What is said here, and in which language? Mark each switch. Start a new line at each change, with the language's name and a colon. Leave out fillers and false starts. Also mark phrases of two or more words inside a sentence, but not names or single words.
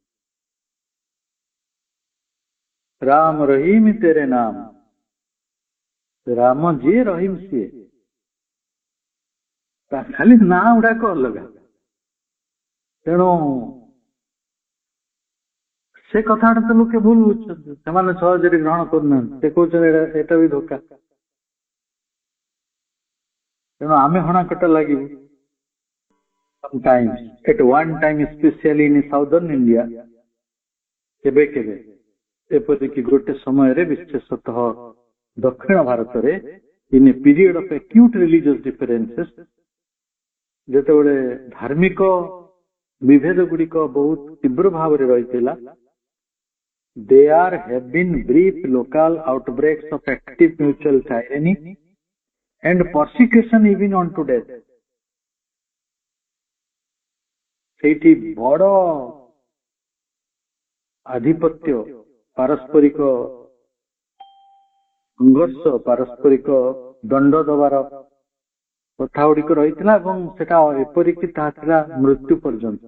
Hindi: राम रहीम तेरे नाम,
Odia: ରାମ ଯିଏ ରହିମ ସିଏ, ଖାଲି ନାଁ ଗୁଡାକ ଅଲଗା। ତେଣୁ ସେ କଥାଟା ତ ଲୋକେ ଭୁଲ ବୁଝୁଛନ୍ତି, ସେମାନେ ସହଜରେ ଗ୍ରହଣ କରୁନାହାନ୍ତି, ସେ କହୁଛନ୍ତି ଏଟା ବି ଧୋକା। ତେଣୁ ଆମେ ହଣାକଟା ଲାଗିବୁ।
English: Sometimes, at one time, especially in southern India,
Odia: କେବେ କେବେ ଏପରିକି ଗୋଟେ ସମୟରେ ବିଶେଷତଃ ଦକ୍ଷିଣ ଭାରତରେ
English: in a period of acute religious differences,
Odia: ଯେତେବେଳେ ଧାର୍ମିକ ବିଭେଦ ଗୁଡିକ ବହୁତ ତୀବ୍ର ଭାବରେ ରହିଥିଲା,
English: there have been brief local outbreaks of active mutual tyranny and persecution even unto death।
Odia: ସେଇଠି ବଡ ଆଧିପତ୍ୟ, ପାରସ୍ପରିକ ସଂଘର୍ଷ, ପାରସ୍ପରିକ ଦଣ୍ଡ ଦେବାର କଥା ଗୁଡିକ ରହିଥିଲା ଏବଂ ସେଟା ଏପରିକି ତାହା ଥିଲା ମୃତ୍ୟୁ ପର୍ଯ୍ୟନ୍ତ।